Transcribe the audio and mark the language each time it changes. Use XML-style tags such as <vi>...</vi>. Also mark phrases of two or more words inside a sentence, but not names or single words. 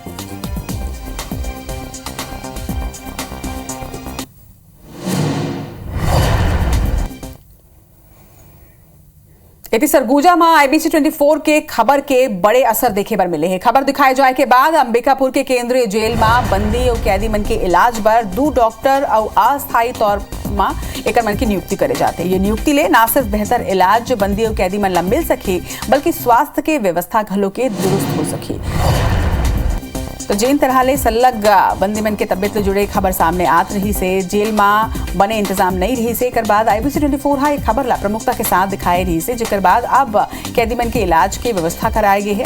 <hne>इति सरगुजा में IBC 24 के खबर के बड़े असर देखे बर मिले हैं। खबर दिखाए जाए के बाद अंबिकापुर के केंद्रीय जेल में बंदी और कैदी मन के इलाज पर 2 डॉक्टर और अस्थायी तौर में एक मन की नियुक्ति करे जाते। ये नियुक्ति ले ना सिर्फ बेहतर इलाज बंदी और कैदी मन ला मिल सके बल्कि स्वास्थ्य के व्यवस्था घलो के दुरुस्त हो सके। तो जेन तरह ले सल्लग बंदी मन के तबियत से जुड़े खबर सामने आत रही से जेल में बने इंतजाम नहीं रही से एकर बाद IBC 24 हा एक खबर ला प्रमुखता के साथ दिखाई रही से जेकर बाद अब कैदी मन के इलाज की व्यवस्था कराई गई है।</hne>